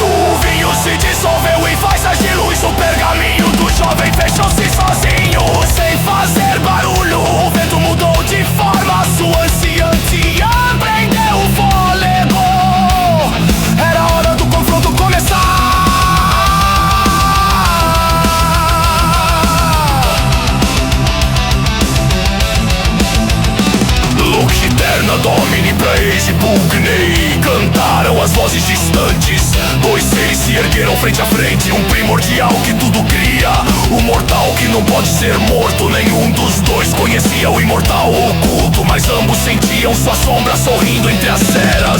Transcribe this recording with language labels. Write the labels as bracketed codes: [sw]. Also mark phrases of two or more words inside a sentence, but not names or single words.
[pt] O vinho se dissolveu em faixas de luz. O pergaminho do jovem fechou-se sozinho, sem fazer barulho. O vento mudou de forma, sua anciã prendeu o fôlego. Era hora do confronto começar. [la] Lux eterna domine pra Ace Pugney. [pt] Cantaram as vozes distantes, dois seres se ergueram frente a frente. Um primordial que tudo cria, o mortal que não pode ser morto. Nenhum dos dois conhecia o imortal oculto, mas ambos sentiam sua sombra sorrindo entre as eras.